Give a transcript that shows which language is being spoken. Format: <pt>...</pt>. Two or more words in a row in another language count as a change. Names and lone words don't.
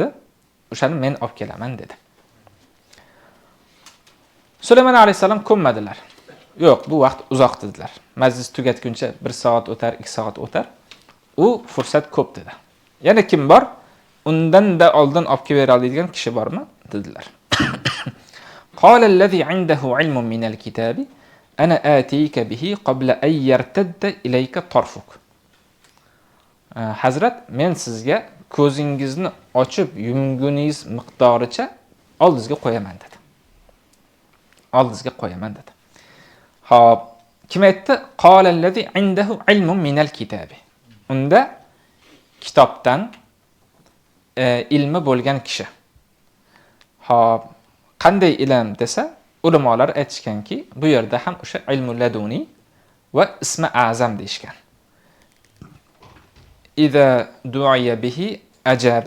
<uz>O'shani men olib kelaman dedi. Sulaymon alayhisalom ko'nmadilar. Yo'q, bu vaqt uzoq dedilar. Majlis tugatguncha 1 soat o'tar, 2 soat o'tar. U fursat ko'p dedi. Yana kim bor? Undan da oldin olib kelib beradigan kishi bormi? dedilar.</uz> <ar>قال الذي عنده علم من الكتاب أنا آتيك به قبل أن يرتد إليك طرفك.</ar> <uz>Hazrat, men sizga ko'zingizni ochib yumguningiz miqdoricha oldingizga qo'yaman dedi. Oldingizga qo'yaman dedi. Xo'p, kim aytdi?</uz> <ar>قال الذي عنده علم من الكتاب.</ar> <uz>Unda kitobdan ilmi bo'lgan kishi. Xo'p, qanday ilm desa, ulamolar aytishganki, bu yerda ham o'sha</uz> <ar>العلم اللدني</ar> <uz>va ismi azam deyishgan.</uz> <ar>إذا دعي به أجاب.</ar>